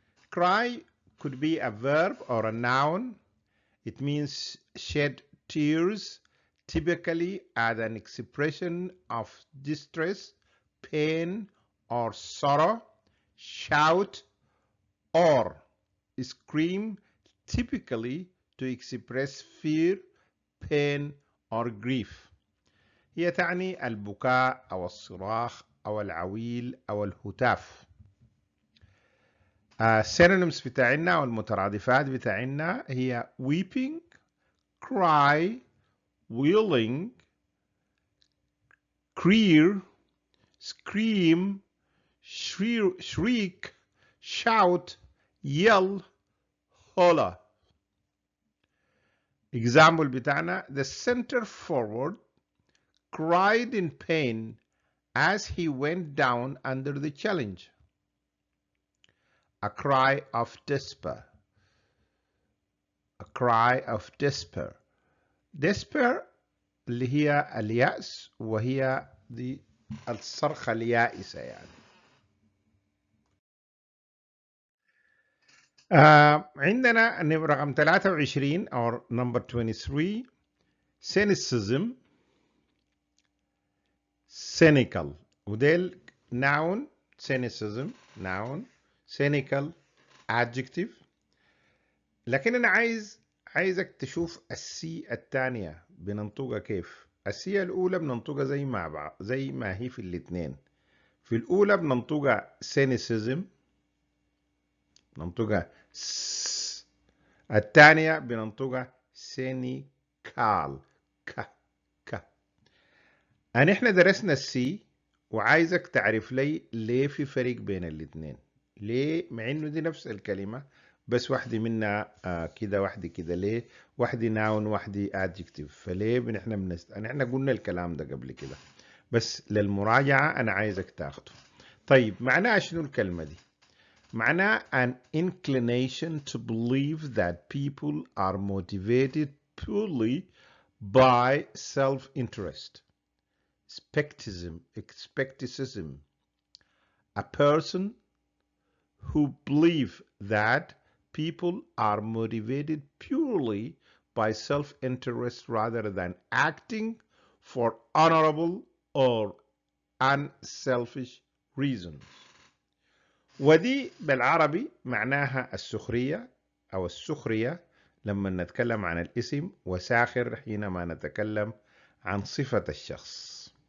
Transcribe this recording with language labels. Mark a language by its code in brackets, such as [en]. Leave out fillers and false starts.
[en] Cry could be a verb or a noun. It means shed tears, typically as an expression of distress, pain, or sorrow. Shout or scream, typically to express fear, pain, or grief. [ar] هي تعني البكاء أو الصراخ أو العويل أو الهتاف. [en] synonyms [ar] بتاعنا والمترادفات بتاعنا هي [en] weeping, cry, wailing, cry, scream, shriek, shout, yell, holler. example بتاعنا the center forward cried in pain as he went down under the challenge. A cry of despair. A cry of despair. Despair [ar] اللي هي اليأس، وهي دي الصرخة اليائسة يعني. عندنا رقم 23 أو [en] number 23 [ar] cynicism cynical، وديل noun cynicism noun cynical adjective. لكن أنا عايزك تشوف السي الثانية بننطقها كيف. السي الأولى بننطقها زي ما هي في الاثنين. في الأولى بننطقها cynicism، بننطقها س. الثانية بننطقها سينيكال ك ك. أن إحنا درسنا السي، وعايزك تعرف لي ليه في فرق بين الاثنين. ليه مع إنه دي نفس الكلمة، بس واحدة منها كده واحدة كده. ليه واحدة ناون واحدة adjective؟ فليه إحنا قلنا الكلام ده قبل كده، بس للمراجعة أنا عايزك تاخده. طيب معناها شنو الكلمة دي؟ معناه [en] an inclination to believe that people are motivated purely by self-interest. Skepticism. A person who believes that people are motivated purely by self-interest rather than acting for honorable or unselfish reasons. [ar] ودي بالعربي معناها السخرية أو السخرية لما نتكلم عن الاسم، وساخر حينما نتكلم عن صفة الشخص.